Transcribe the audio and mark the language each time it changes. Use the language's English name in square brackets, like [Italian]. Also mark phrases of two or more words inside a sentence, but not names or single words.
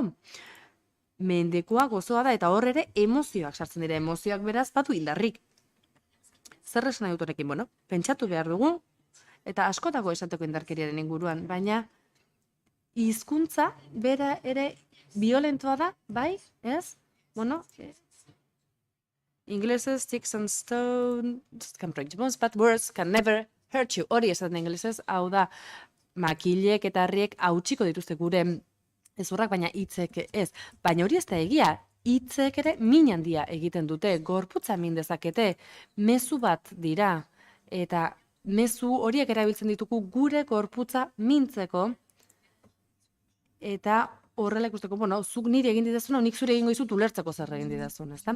[Basque] Mendekoa gozoa da, eta hor ere emozioak sartzen dira, emozioak beraz batu indarrik. Zer esan nahi dut honekin, pentsatu behar dugu, eta asko dago esateko indarkeriaren inguruan, baina hizkuntza bera ere violentoa da, bai, ez? Inglesez, [English] sticks and stones can break the bones, but words can never hurt you. [Basque] Hori esaten inglesez, hau da, makilek eta harriek hautsiko dituzte gure ezurrak, baina hitzek ez. Baina hori ez da egia, hitzek ere min handia egiten dute, gorputza min dezakete, mezu bat dira, eta mezu horiek erabiltzen ditugu gure gorputza mintzeko, eta horrela ikusteko, zuk niri egin didazuna, nik zure egingo dizut ulertzeko zer egin didazuna, ezta?